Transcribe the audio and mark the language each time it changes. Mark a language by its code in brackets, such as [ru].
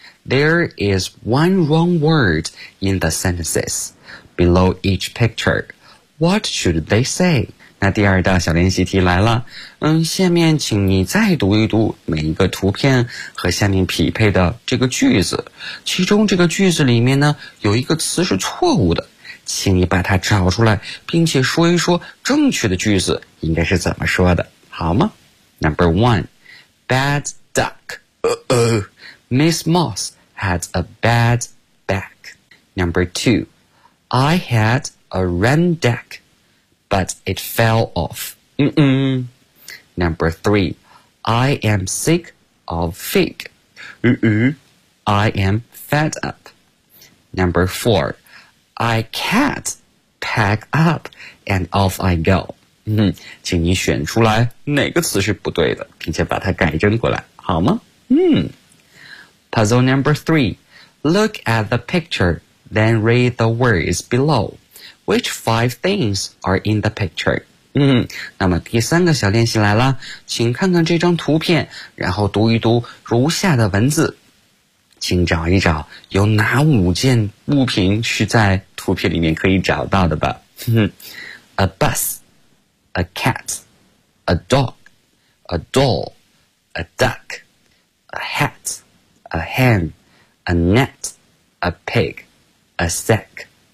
[en] There is one wrong word in the sentences below each picture. What should they say? [zh] 那第二道小练习题来了。下面请你再读一读每一个图片和下面匹配的这个句子。其中这个句子里面呢，有一个词是错误的。请你把它找出来，并且说一说正确的句子应该是怎么说的，好吗？ [en] Number one, bad duck. Miss Moss had a bad back. Number two, I had... A rain deck, but it fell off. Number three, I am sick of fig. I am fed up. Number four, I can't pack up and off I go. [zh] 请你选出来哪个词是不对的，并且把它改正过来，好吗？ [en] Puzzle number three, look at the picture, then read the words below. Which five things are in the picture? [zh] 那么第三个小练习来了，请看看这张图片，然后读一读如下的文字，请找一找有哪五件物品是在图片里面可以找到的吧。 [en] A bus, a cat, a dog, a doll, a duck, a hat, a hen, a net, a pig, a sack.